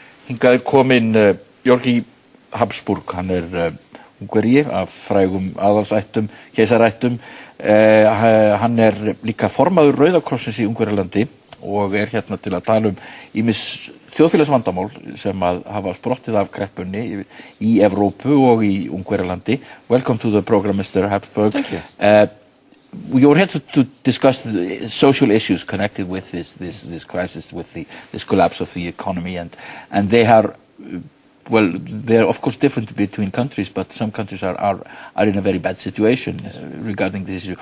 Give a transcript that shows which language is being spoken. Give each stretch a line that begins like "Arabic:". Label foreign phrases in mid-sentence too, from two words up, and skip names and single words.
Icelandic: Hingað kominn Georgi Habsburg, hann Ungverji af frægum aðalsættum, keisarættum. Hann líka formaður Rauða krossins í Ungverjalandi og hérna til að tala ýmis þjóðfélagsvandamál sem hafa sprottið af kreppunni í Evrópu og í Ungverjalandi.
English: Welcome to the program, Mr. Habsburg. Thank you. We are here to discuss the social issues connected with this crisis, with this collapse of the economy, and they are, well, they're of course different between countries, but some countries are in a very bad situation regarding this issue.